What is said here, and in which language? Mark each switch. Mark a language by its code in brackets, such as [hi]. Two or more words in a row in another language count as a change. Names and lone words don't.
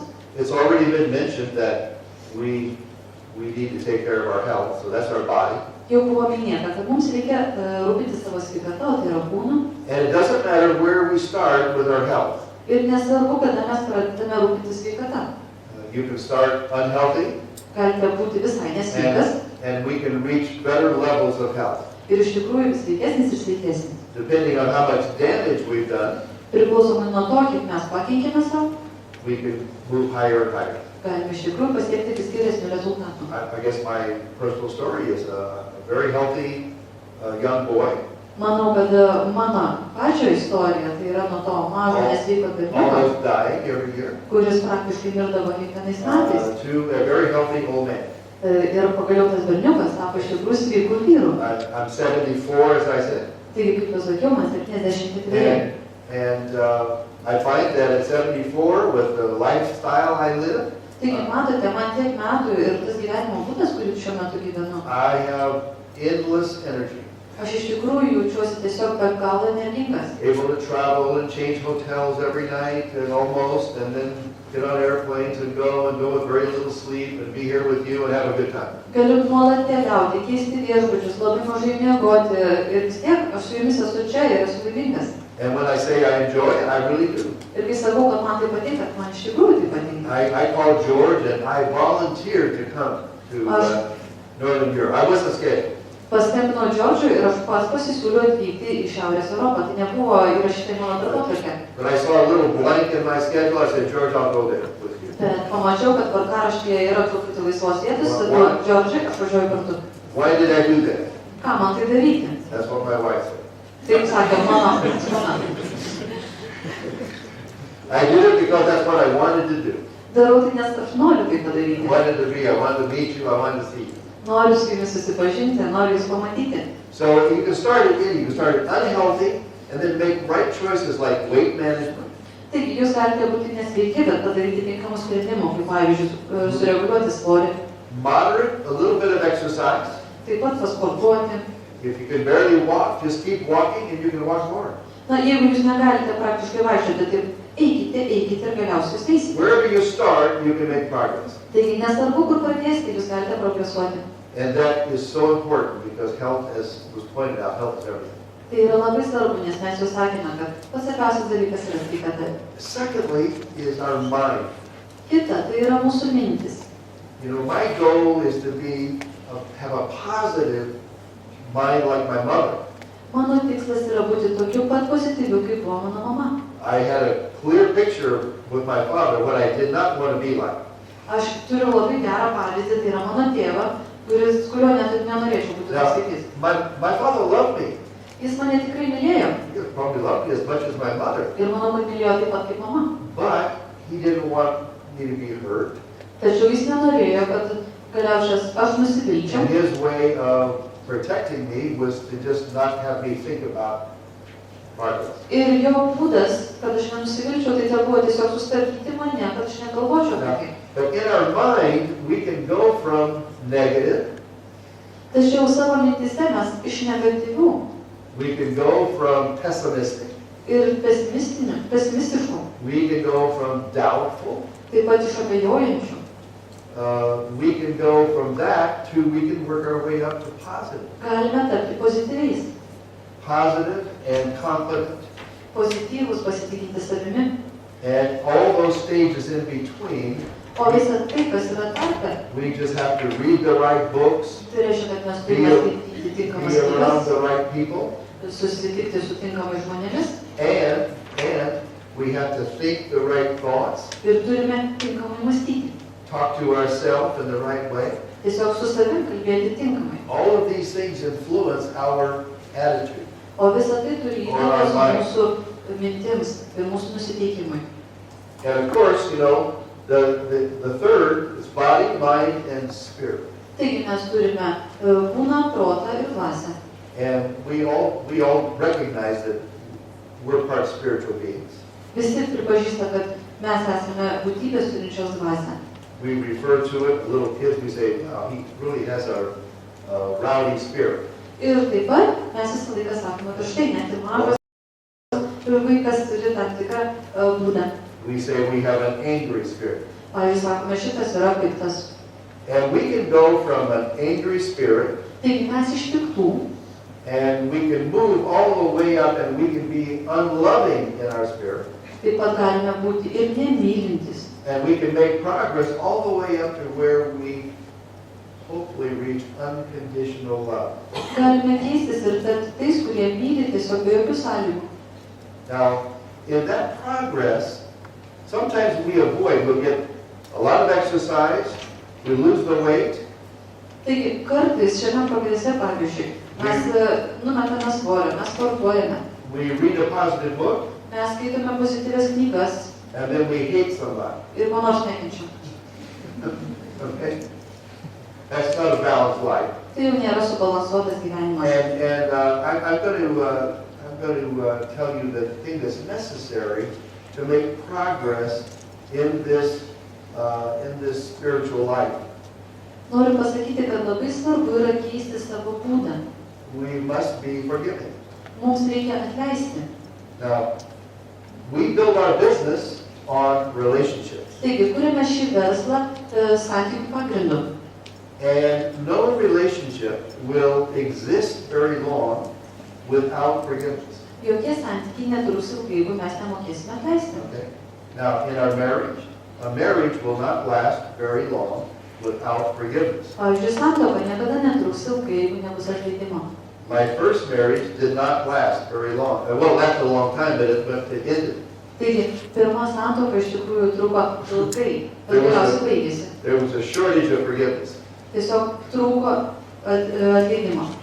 [en] It's already been mentioned that we need to take care of our health, so that's our body. [lt] Jau buvo minėta, kad mums reikia rūpinti savo sveikatą, o tai yra kūną. [en] And it doesn't matter where we start with our health. [lt] Ir nesvarbu, kada mes pradedame rūpinti sveikatą. [en] You can start unhealthy, [lt] Galite būti visai nesveikas [en] and we can reach better levels of health. [lt] ir iš tikrųjų sveikesnis ir sveikesnis. [en] Depending on how much damage we've done, [lt] Priklausomai nuo to, kiek mes pakenkėme savo, [en] we can move higher and higher. [lt] galime iš tikrųjų pasiekti vis geresnių rezultatų. [en] I guess my personal story is a very healthy young boy, [lt] Manau, kad mano pačio istorija, tai yra nuo to mažo nesveiko berniuko, [en] almost dying every year, [lt] kuris praktiškai mirdavo kiekvienais metais. [en] to a very healthy old man. [lt] Ir pagaliau tas berniukas tapo iš tikrųjų sveikų vyrų. [en] I'm 74, as I said. [lt] Taigi, kaip pasakiau, man 74. [en] And I find that at 74, with the lifestyle I live, [lt] Taigi, matote, man tiek metų ir tas gyvenimo būdas, kurį šiuo metu gyvenu, [en] I have endless energy, [lt] aš iš tikrųjų jaučiuosi tiesiog be galo energingas. [en] able to travel and change hotels every night and almost, and then get on airplanes and go with very little sleep and be here with you and have a good time. [lt] Galiu nuolat keliauti, keisti viešbučius, labai mažai miegoti ir vis tiek aš su jumis esu čia ir esu laimingas. [en] And when I say I enjoy it, I really do. [lt] Ir kai sakau, kad man tai patinka, man iš tikrųjų tai patinka. [en] I called George and I volunteered to come to Northern Europe. I wasn't scheduled. [lt] Paskambinau Džordžui ir aš pats pasisiūliau atvykti į Šiaurės Europą. Tai nebuvo įrašyta į mano darbotvarkę. [en] But I saw a little blank in my schedule. I said, George, I'll go there with you. [lt] Bet pamačiau, kad tvarkaraštyje yra truputį laisvos vietos, tada Džordžai, aš važiuoju kartu. [en] Why did I do that? [lt] Ką man tai daryti? [en] That's what my wife said. [lt] Taip sakė mano žmona. [en] I did it because that's what I wanted to do. [lt] Darau tai, nes aš noriu tai [en] I [lt] padaryti. [en] wanted to be, I wanted to meet you, I wanted to see you. [lt] Noriu su jumis susipažinti, noriu jūs pamatyti. [en] So you can start again, you can start unhealthy and then make right choices like weight management. [lt] Taigi, jūs galite būti nesveiki, bet padaryti tinkamų sprendimų, kaip pavyzdžiui, sureguliuoti svorį, [en] Moderate, a little bit of exercise. [lt] taip pat pasportuoti. [en] If you can barely walk, just keep walking and you can walk more. [lt] Na, jeigu jūs negalite praktiškai vaikščioti, tai eikite ir galiausiai jūs eisite. [en] Wherever you start, you can make progress. [lt] Taigi, nesvarbu, kur pradėsite, jūs galite progresuoti. [en] And that is so important because health, as was pointed out, health is everything. [lt] Tai yra labai svarbu, nes mes jau sakėme, kad pats svarbiausias dalykas yra sveikata. [en] Secondly is our mind. [lt] Kita tai yra mūsų mintis. [en] You know, my goal is to have a positive mind like my mother. [lt] Mano tikslas yra būti tokiu pat pozityviu, kaip buvo mano mama. [en] I had a clear picture with my father what I did not want to be like. [lt] Aš turiu labai gerą pavyzdį, tai yra mano tėvą, kurio net nenorėčiau būti [en] Now, [lt] pasakys. [en] my father loved me. [lt] Jis mane tikrai mylėjo. [en] He probably loved me as much as my mother. [lt] Ir manau, kad mylėjo taip pat kaip mama. [en] But he didn't want me to be hurt. [lt] Tačiau jis nenorėjo, kad galiausiai aš nusivilčiau. [en] And his way of protecting me was to just not have me think about progress. [lt] Ir jo būdas, kad aš nenusivilčiau, tai buvo tiesiog sustabdyti mane, kad aš negalvočiau apie tai. [en] But in our mind, we can go from negative, [lt] Tačiau savo mintise mes iš negatyvių [en] we can go from pessimistic, [lt] ir pesimistiškų, [en] we can go from doubtful, [lt] taip pat iš abejojančių. [en] we can go from that to we can work our way up to positive. [lt] Galime tapti pozityviais. [en] Positive and confident. [lt] Pozityvus, pasitikinti savimi. [en] And all those stages in between, [lt] O visa tai, kas yra tarpe, [en] we just have to read the right books, [lt] tai reiškia, kad mes turime skaityti tinkamas [en] be around [lt] knygas, [en] the right people, [lt] susitikti su tinkamais žmonėmis [en] and we have to think the right thoughts, [lt] ir turime tinkamai mąstyti. [en] talk to ourselves in the right way. [lt] Tiesiog su savim kalbėti tinkamai. [en] All of these things influence our attitude. [lt] O visa tai turi įtakos mūsų mintims ir mūsų nusiteikimui. [en] And of course, you know, the third is body, mind, and spirit. [lt] Taigi mes turime kūną, protą ir dvasią. [en] And we all recognize that we're part spiritual beings. [lt] Visi pripažįsta, kad mes esame būtybės turinčios dvasią. [en] We refer to it, little kids, we say, wow, he really has a rowdy spirit. [lt] Ir taip pat mes visą laiką sakome, kad štai net ir mažas vaikas turi tam tikrą būdą. [en] We say we have an angry spirit. [lt] Pavyzdžiui, sakome, šitas yra piktas. [en] And we can go from an angry spirit [lt] Taigi mes iš piktų [en] and we can move all the way up and we can be unloving in our spirit. [lt] taip pat galime būti ir nemylintis. [en] And we can make progress all the way up to where we hopefully reach unconditional love. [lt] Galime keistis ir tapti tais, kurie myli tiesiog be jokių sąlygų. [en] Now, in that progress, sometimes we'll get a lot of exercise, we lose the weight, [lt] Taigi kartais šiame progrese, pavyzdžiui, mes numetame svorio, mes sportuojame, [en] we read a positive book, [lt] mes skaitome pozityvias knygas [en] and then we hate somebody. [lt] ir ko nors nekenčiam. [en] Okay? That's not a balanced life. [lt] Tai jau nėra subalansuotas gyvenimas. [en] And I'm going to tell you the thing that's necessary to make progress in this spiritual life. [lt] Noriu pasakyti, kad labai svarbu yra keisti savo būdą. [en] We must be forgiving. [lt] Mums reikia atleisti. [en] Now, we build our business on relationships. [lt] Taigi, kuriame šį verslą santykių pagrindu. [en] And no relationship will exist very long without forgiveness. [lt] Jokie santykiai netruks ilgai, jeigu mes nemokėsime atleisti. [en] Okay? Now, in our marriage, a marriage will not last very long without forgiveness. [lt] Pavyzdžiui, santuoka niekada netruks ilgai, jeigu nebus atleidimo. [en] My first marriage did not last very long. Well, it lasted a long time, but it ended. [lt] Taigi, pirma santuoka iš tikrųjų truko ilgai, bet galiausiai baigėsi. [en] There was a shortage of forgiveness. [lt] Tiesiog trūko atleidimo.